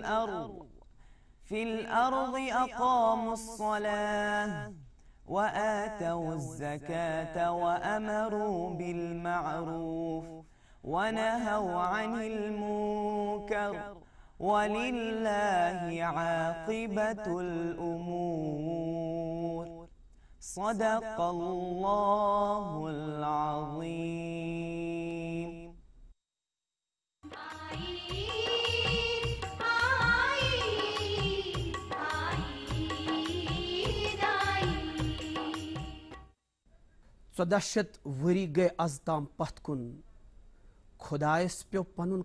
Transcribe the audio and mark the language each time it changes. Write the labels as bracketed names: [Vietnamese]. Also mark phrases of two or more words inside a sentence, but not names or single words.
[Arabic] الأرض أقاموا الصلاة وآتوا الزكاة وأمروا بالمعروف ونهوا عن المنكر ولله عاقبة الأمور صدق الله العظيم. [Kashmiri] ژۄدہ ؤری گٔے از تام پتھ کُن خۄدایس پیٚو پنُن